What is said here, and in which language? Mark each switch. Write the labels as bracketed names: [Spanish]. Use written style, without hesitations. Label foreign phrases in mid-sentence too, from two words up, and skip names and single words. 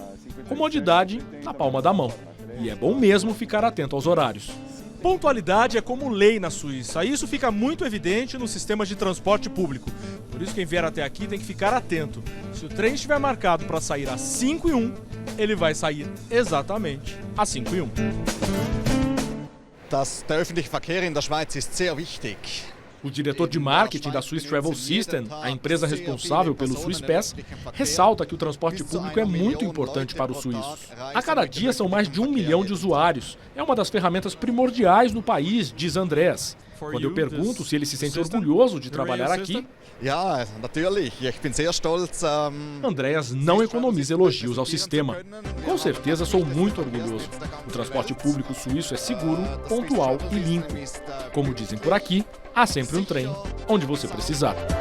[Portuguese] Comodidade na palma da mão. E é bom mesmo ficar atento aos horários. Pontualidade é como lei na Suíça. Isso fica muito evidente nos sistemas de transporte público. Por isso, quem vier até aqui tem que ficar atento. Se o trem estiver marcado para sair às 5h01, ele vai sair exatamente às 5h01. [German] Der öffentliche Verkehr in der Schweiz ist sehr wichtig. [Portuguese] O diretor de marketing da Swiss Travel System, a empresa responsável pelo Swiss Pass, ressalta que o transporte público é muito importante para os suíços. A cada dia são mais de 1 milhão de usuários. É uma das ferramentas primordiais no país, diz Andreas. Quando eu pergunto se ele se sente orgulhoso de trabalhar aqui, [German] Ja, natürlich. Ich bin sehr stolz. [Portuguese] Andreas não economiza elogios ao sistema. Com certeza sou muito orgulhoso. O transporte público suíço é seguro, pontual e limpo. Como dizem por aqui, há sempre um trem onde você precisar.